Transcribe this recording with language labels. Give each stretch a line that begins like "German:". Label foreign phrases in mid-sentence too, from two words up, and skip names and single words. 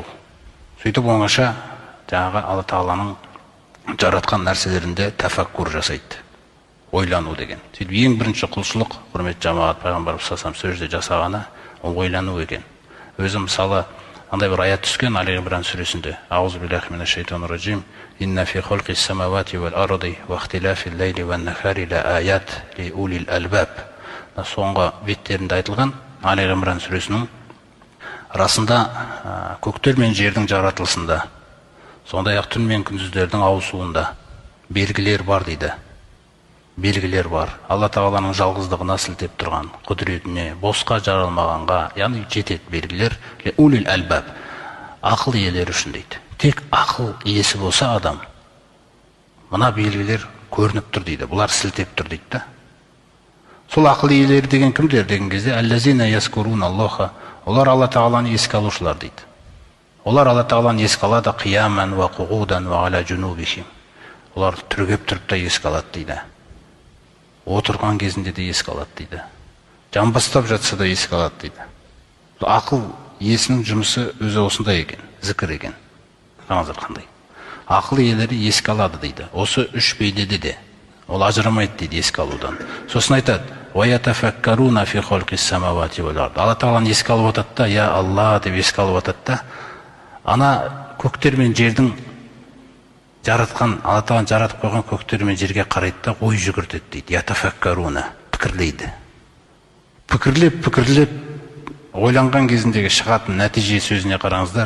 Kazakh: Сөйтіп оңаша жаңағы Алла Тағаланың жаратқан нәрселерінде тәфәккур жасайды. Ойлану деген. Сөйтіп ең бірінші құлшылық, құрметті жамағат, пайғамбарымыз
Arabic: صلى الله عليه وسلم
Kazakh: сөзде жасағаны ол ойлану екен. Өзі мысалы андай бір аят түскен Али Имран сүресінде.
Arabic: أعوذ بالله من الشيطان الرجيم. إن في خلق السماوات والأرض واختلاف الليل والنهار لآيات لأولي الألباب.
Kazakh: Соңғы беттерінде айтылған Али Имран сүресінің расында көктер мен жердің жаратылысында, сондай-ақ түн мен күндіздердің ауысуында белгілер бар дейді. Белгілер бар. Алла Тағаланың жалғыздығына сілтеп тұрған, құдіретіне, босқа жаралмағанға, яғни жетеді белгілер.
Arabic: أولي الألباب,
Kazakh: ақыл иелері үшін дейді. Тек ақыл иесі болса адам, мына белгілер көрініп тұр дейді. Бұлар сілтеп тұр дейді. Сол ақыл иелері деген кімдер деген кезде,
Arabic: الذين يذكرون الله,
Kazakh: олар Алла Тағаланы еске алушылар дейді. Олар Алла Тағаланы еске алады
Arabic: قياما وقعودا وعلى جنوبهم.
Kazakh: Олар түргеп тұрып та еске алады дейді. Отырған кезінде де еске алады дейді. Жамбастап жатса да еске алады дейді. Ақыл иесінің жұмысы өзі осындай екен, зікір екен. Қараңыздар қандай. Ақыл иелері еске алады дейді. Осы үш бейнеде де ол ажырамайды дейді еске алудан. Сосын айтады:
Arabic: "ويتفكرون في خلق السماوات والأرض."
Kazakh: Алла Тағаланы еске алып жатады да, "Я Алла" деп еске алып жатады да, ана көктер мен жердің жаратқан, Алла Тағала жаратып қойған көктер мен жерге қарайды да ой жүгіртеді дейді. Ятафаккаруна, пікірлейді. Пікірлеп ойланған кезіндегі шығатын нәтиже сөзіне қараңыздар.